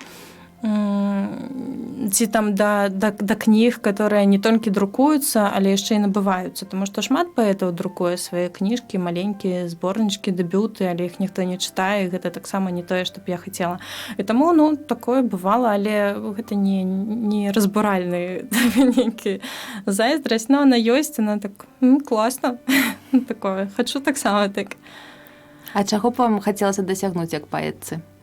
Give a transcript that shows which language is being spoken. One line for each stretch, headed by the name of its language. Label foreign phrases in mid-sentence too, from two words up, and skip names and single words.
Belarusian: Ці там да кніг, которые не толькі друкуюцца, але яшчэ і набываюцца, таму што шмат паэтаў друкуе свае кніжкі, маленькія зборнічкі, дэбюты, але іх ніхто не чытае, гэта таксама не тое, што б я хацела. І таму, ну, такое бывала, але гэта не разбуральны нейкі зайздрасць,
Russian: но она
Belarusian: ёсць, она так класна, такое, хачу таксама так. А чаго б вам хацелася дасягнуць як паэтцы?